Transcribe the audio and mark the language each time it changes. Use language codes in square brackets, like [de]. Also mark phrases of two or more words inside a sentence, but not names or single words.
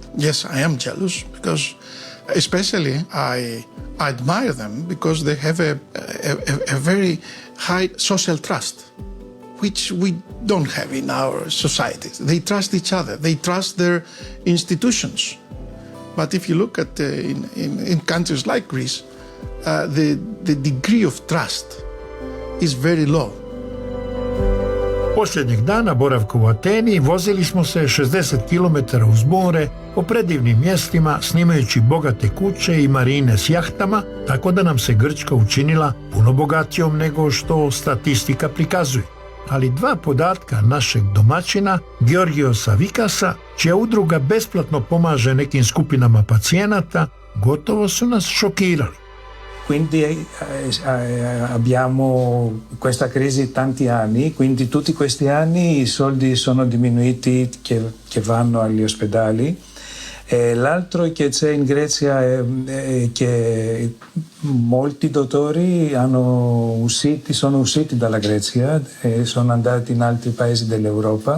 [en] Yes, I am jealous because especially I admire them because they have a very high social trust, which we don't have in our societies. They trust each other. They trust their institutions. But if you look at in countries like Greece, the degree of trust is very low. [hr] Posljednjeg dana boravka u Ateni vozili smo se 60 km uz more po predivnim mjestima snimajući bogate kuće i marine s jahtama, tako da nam se Grčka učinila puno bogatijom nego što statistika prikazuje. Ali dva podatka našeg domaćina, Georgiosa Vikasa, čija udruga besplatno pomaže nekim skupinama pacijenata, gotovo su nas šokirali. [it] Quindi abbiamo questa crisi tanti anni, quindi tutti questi anni i soldi sono diminuiti che vanno agli ospedali. E l'altro che c'è in Grecia è che molti dottori sono usciti dalla Grecia e sono andati in altri paesi dell'Europa.